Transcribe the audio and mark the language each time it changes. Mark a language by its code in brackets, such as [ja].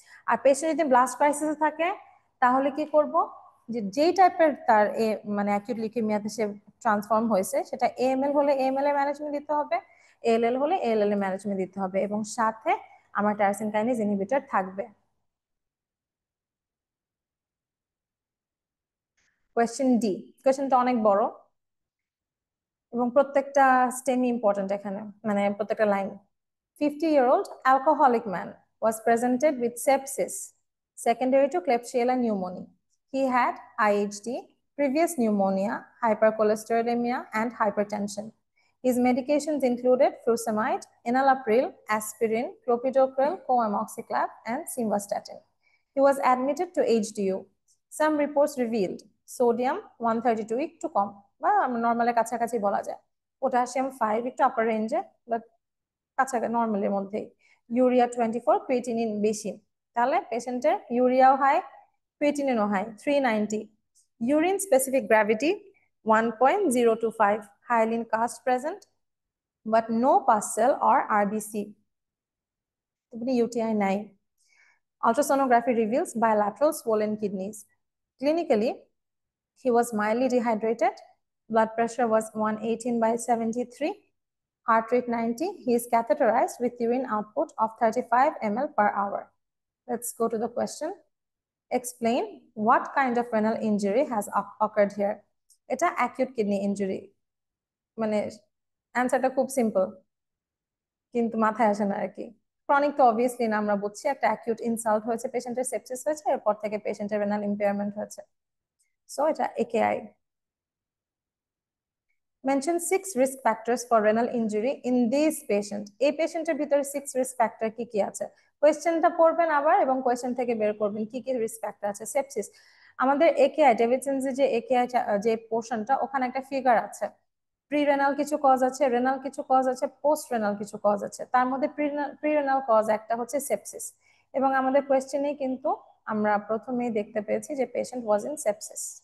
[bn] আর patient যদি blast ক্রাইসিসে থাকে তাহলে কি করব, যে যেই টাইপের তার মানে অ্যাকিউট লিউকেমিয়াতে সে ট্রান্সফর্ম হয়েছে সেটা এএমএল হলে এএমএল এর ম্যানেজমেন্ট দিতে হবে, এএলএল হলে এএলএল এর ম্যানেজমেন্ট দিতে হবে, এবং সাথে আমার টাইরোসিন কাইনেজ ইনহিবিটর থাকবে। কোয়েশ্চেন ডি, কোয়েশ্চেনটা অনেক বড় এবং প্রত্যেকটা স্টেমই ইম্পর্টেন্ট এখানে, মানে প্রত্যেকটা line. [en] 50-year-old alcoholic man was presented with sepsis secondary to Klebsiella pneumoniae. He had IHD, previous pneumonia, hypercholesterolemia, and hypertension. His medications included furosemide, enalapril, aspirin, clopidogrel, coamoxiclav, and simvastatin. He was admitted to HDU. Some reports revealed sodium 132 [bn] একটু কম বা নর্মালের কাছাকাছি বলা যায়, potassium 5 একটু আপার রেঞ্জে but কাছাকাছি নর্মালের মধ্যেই, urea 24, creatinine বেশি, তাহলে পেশেন্টের ইউরিয়াও high, ক্রিয়েটিনিনও high 390, urine specific gravity 1.025, [en] hyaline cast present but no pus cell or RBC, [bn] UTI নাই। [en] Ultrasonography reveals bilateral swollen kidneys. Clinically, he was mildly dehydrated, blood pressure was 118/73, heart rate 90. He is catheterized with urine output of 35 ml per hour. Let's go to the question. Explain what kind of renal injury has occurred here. [bn] এটা acute kidney injury, মানে অ্যান্সারটা খুব simple কিন্তু মাথায় আসে না আর কি। Chronic তো অবভিয়াসলি না, আমরা বুঝছি একটা অ্যাকিউট ইনসাল্ট হয়েছে, পেশেন্টের সেপসিস হয়েছে, এরপর থেকে পেশেন্টের রেনাল ইম্পেয়ারমেন্ট হয়েছে, সো এটা একেআই। [en] Mention 6 risk factors for renal injury in this patient. [bn] এই পেশেন্টের ভিতরে 6 risk factor কি কি আছে, কোয়েশ্চেনটা পড়বেন আবার এবং কোয়েশ্চেন থেকে বের করবেন কি কি রিস্ক ফ্যাক্টর আছে। সেপসিস, আমাদের একেআই ডেভিডসনস যে একেআই যে পোর্শনটা, ওখানে একটা ফিগার আছে, প্রি রেনাল কিছু কজ আছে, রেনাল কিছু কজ আছে, পোস্ট রেনাল কিছু কজ আছে, তার মধ্যে প্রি রেনাল কজ একটা হচ্ছে সেপসিস, এবং আমাদের কোয়েশ্চেনেই কিন্তু আমরা প্রথমেই দেখতে পেয়েছি যে পেশেন্ট ওয়াজ ইন সেপসিস।